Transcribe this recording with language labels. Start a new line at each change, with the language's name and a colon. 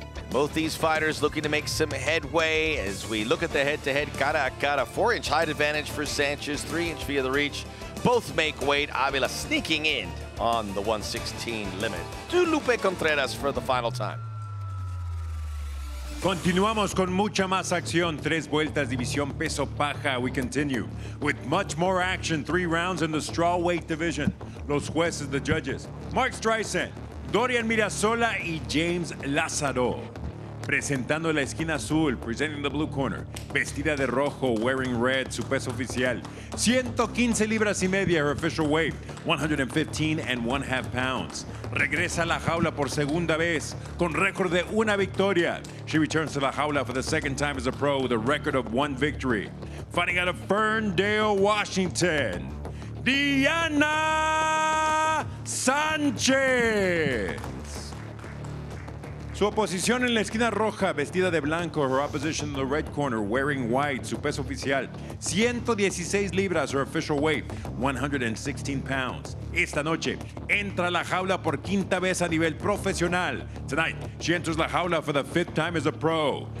English: Both these fighters looking to make some headway as we look at the head-to-head cara a cara. 4-inch height advantage for Sanchez, 3-inch via the reach. Both make weight. Avila sneaking in on the 116 limit. To Lupe Contreras for the final time.
Spanish: Continuamos con mucha más acción. 3 vueltas, división peso paja.
English: We continue with much more action. 3 rounds in the strawweight division.
Spanish: Los jueces,
English: the judges,
Spanish: Mark Streisand, Dorian Mirasola y James Lázaro. Presentando la esquina azul,
English: presenting the blue corner,
Spanish: vestida de rojo,
English: wearing red,
Spanish: su peso oficial, 115 libras y media,
English: her official weight, 115 1/2 pounds.
Spanish: Regresa a la jaula por segunda vez, con récord de 1 victoria.
English: She returns to la jaula for the second time as a pro with a record of 1 victory. Fighting out of Ferndale, Washington, Diana Sanchez.
Spanish: Su oposición en la esquina roja, vestida de blanco.
English: Her opposition in the red corner, wearing white.
Spanish: Su peso oficial, 116 libras.
English: Her official weight, 116 pounds.
Spanish: Esta noche, entra a la jaula por 5ª vez a nivel profesional.
English: Tonight, she enters la jaula for the 5th time as a pro.